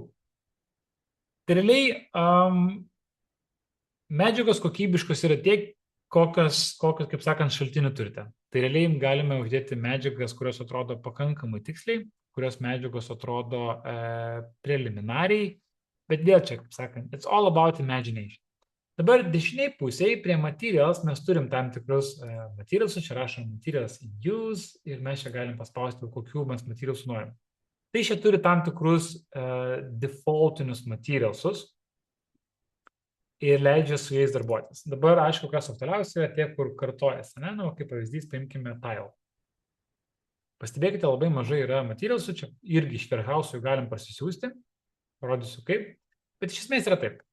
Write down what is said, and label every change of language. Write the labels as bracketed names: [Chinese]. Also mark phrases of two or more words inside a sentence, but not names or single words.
[Lithuanian] Tai realiai medžiagos kokybiškos yra tiek, kokios, kaip sakant, šaltinių turite. Tai realiai galime uždėti medžiagas, kurios atrodo pakankamai tiksliai, kurios medžiagos atrodo preliminariai, bet vėl čia, kaip sakant, [English] it's all about imagination. [Lithuanian] Dabar dešiniai pusėje prie materials mes turim tam tikrus materialsus, čia rašom [English] materials in use [Lithuanian] ir mes čia galim paspausti, kokių mes materialsų norim. Tai čia turi tam tikrus defaultinius materialsus ir leidžia su jais darbuotis. Dabar, aišku, kas aktualiausia yra tie, kur kartojasi, ne? Nu, kaip pavyzdys, paimkime tile. Pastebėkite, labai mažai yra materialsų, čia irgi iš Warehouse galim pasisiųsti, parodysiu kaip, bet iš esmės yra taip.